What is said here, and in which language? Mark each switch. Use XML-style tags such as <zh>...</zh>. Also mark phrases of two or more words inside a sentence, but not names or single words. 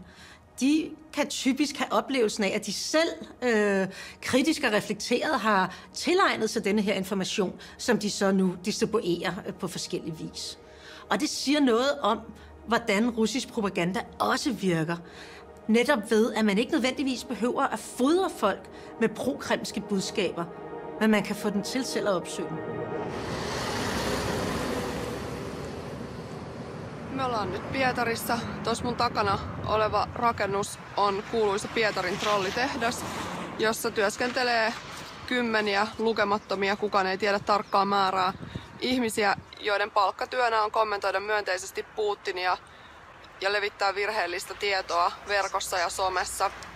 <da>De kan typisk have oplevelsen af, at de selv kritisk og reflekteret har tilegnet sig denne her information, som de så nu distribuerer på forskellige vis. Og det siger noget om, hvordan russisk propaganda også virker. Netop ved, at man ikke nødvendigvis behøver at fodre folk med pro-kremlske budskaber, men man kan få den til selv at opsøge dem.</da> <fi>Me ollaan nyt Pietarissa. Tuossa mun takana oleva rakennus on kuuluisa Pietarin trollitehdas, jossa työskentelee kymmeniä lukemattomia, kukaan ei tiedä tarkkaa määrää, ihmisiä, joiden palkkatyönä on kommentoida myönteisesti Putinia ja levittää virheellistä tietoa verkossa ja somessa.</fi>